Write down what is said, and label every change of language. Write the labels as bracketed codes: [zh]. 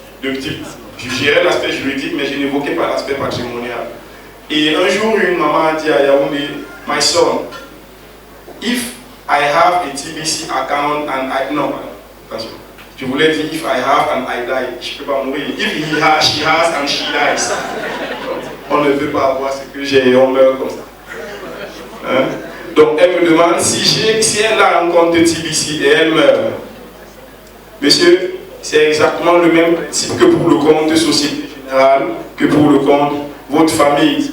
[fr] Je gérais l'aspect juridique, mais je n'évoquais pas l'aspect patrimonial. Et un jour, une maman a dit à Yaoundé, [en] my son, if I have a TBC account and I... [fr] Non, attention. Je voulais dire [en] if I have and I die. [fr] Je ne peux pas mourir. [en] If he has, she has and she dies. [fr] On ne peut pas avoir ce que j'ai et on meurt comme ça. Hein? Donc elle me demande si elle a un compte de TBC et elle meurt. Monsieur, c'est exactement le même principe que pour le compte de Société Générale, que pour le compte votre famille.